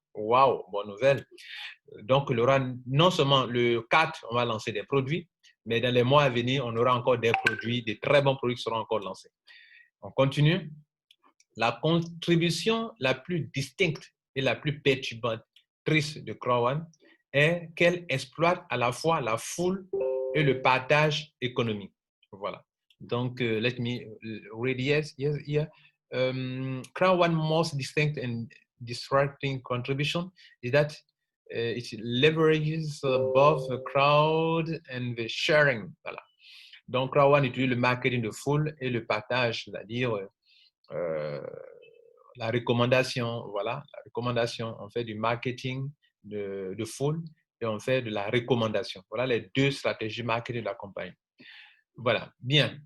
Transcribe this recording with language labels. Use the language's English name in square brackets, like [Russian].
[French] Waouh, bonne nouvelle. Donc, il y aura non seulement le 4, on va lancer des produits, mais dans les mois à venir, on aura encore des produits, des très bons produits qui seront encore lancés. On continue. La contribution la plus distincte et la plus perturbatrice de Crown One est qu'elle exploite à la fois la foule et le partage économique. Voilà. Donc, [English] let me read here. Crown One most distinct and distracting contribution is that it leverages both the crowd and the sharing. [French] Voilà. Donc, Crown One utilise le marketing de foule et le partage, c'est-à-dire la recommandation. Voilà, la recommandation. On fait du marketing de foule et on fait de la recommandation. Voilà les deux stratégies marketing de la compagnie. Voilà, bien.